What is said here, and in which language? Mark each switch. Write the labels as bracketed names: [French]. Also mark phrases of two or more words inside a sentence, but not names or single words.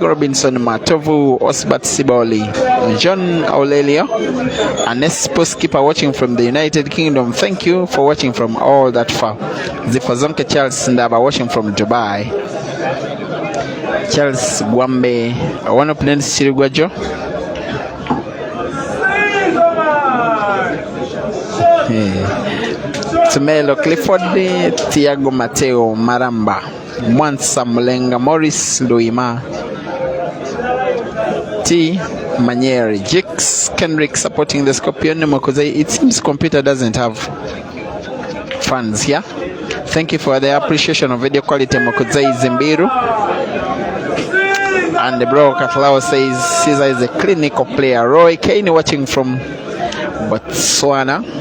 [English] Robinson Matovu, Osbat Siboli, John Aurelio, and Nespo skipper watching from the United Kingdom. Thank you for watching from all that far. Zifazonke Charles Ndaba watching from Dubai. Charles Gwambe, one opponent Sirigwajo. Tumelo Clifford, Tiago Mateo Maramba, Mwansa Mulenga, Morris Luima, T Manieri, Jix Kendrick supporting the Scorpion Mokozei. It seems computer doesn't have fans here. Thank you for the appreciation of video quality, Mokozei Zimbiru. And the bro Katlao says Cesar is a clinical player. Roy Kane watching from Botswana.